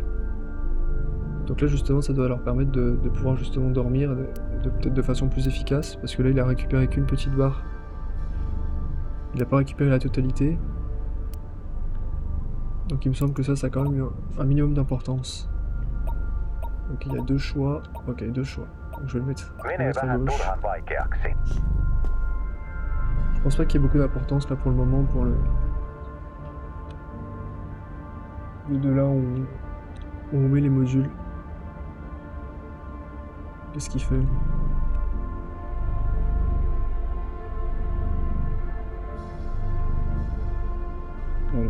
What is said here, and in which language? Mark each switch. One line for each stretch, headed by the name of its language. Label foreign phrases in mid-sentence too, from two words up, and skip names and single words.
French: Donc là justement ça doit leur permettre de pouvoir justement dormir peut-être de façon plus efficace, parce que là il a récupéré qu'une petite barre. Il n'a pas récupéré la totalité. Donc il me semble que ça a quand même un minimum d'importance. Donc il y a 2 choix. Ok, 2 choix. Donc je vais le mettre
Finnish: Menee
French: à
Finnish: vähän
French: gauche.
Finnish: turhan vaikeaksi.
French: Je pense pas qu'il y ait beaucoup d'importance là pour le moment pour le de là où on met les modules. Qu'est-ce qu'il fait? Voilà.